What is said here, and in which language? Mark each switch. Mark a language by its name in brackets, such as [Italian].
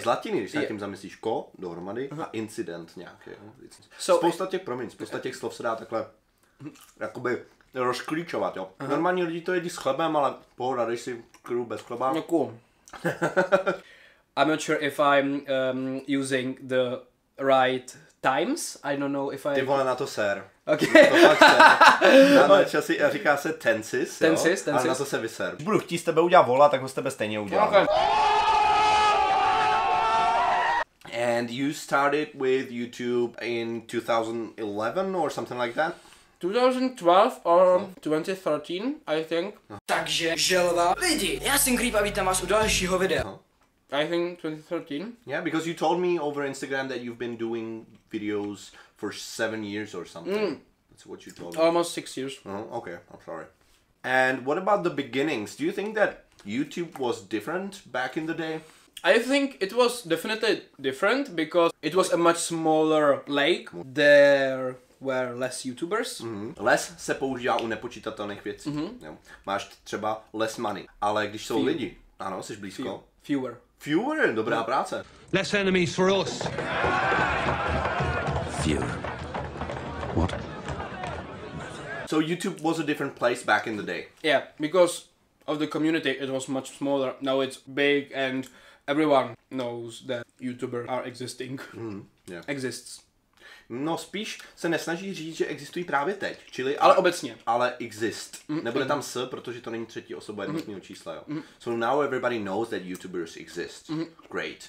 [Czech] Z latiny, když se tím zamyslíš, ko dohromady a incident nějaký. Spousta těch slov se dá takhle jakoby rozklíčovat, jo. Normální lidi to jedí s chlebem, ale pohoda, dej si klidu bez chleba. No, cool. [English] I'm not sure if I'm using the right times. I don't know if I... [Czech] Ty vole, na to ser. [English] Okay. [Czech] To fakt ser. Na časy, říká se tenses, ale na to se vyser. Když budu chtít s tebe udělat vola, tak ho s tebe stejně udělám. [English] Okay. And you started with YouTube in 2011 or something like that? 2012 or 2013, I think. [Czech] Takže želva. Lidi, já jsem Creep a vítám vás u dalšího videa. [English] I think 2013. Yeah, because you told me over Instagram that you've been doing videos for 7 years or something. That's what you told me. Almost 6 years. Okay, I'm sorry. And what about the beginnings? Do you think that YouTube was different back in the day? I think it was definitely different because it was a much smaller lake. There were less YouTubers. [Czech] Les se používá u nepočítatelných věcí. Jo. Máš třeba [English] less money, [Czech] ale když jsou lidi, ano, jsi blízko. Fewer, dobrá práce. [English] Less enemies for us. Fewer. What? So YouTube was a different place back in the day. Yeah, because of the community it was much smaller. Now it's big and everyone knows that YouTubers are existing. Yeah. Exists. [Czech] No spíš se nesnaží říct, že existují právě teď, čili ale obecně. Ale exist. Nebude tam s, protože to není třetí osoba jednotného čísla, jo. [English] So now everybody knows that YouTubers exist. Great.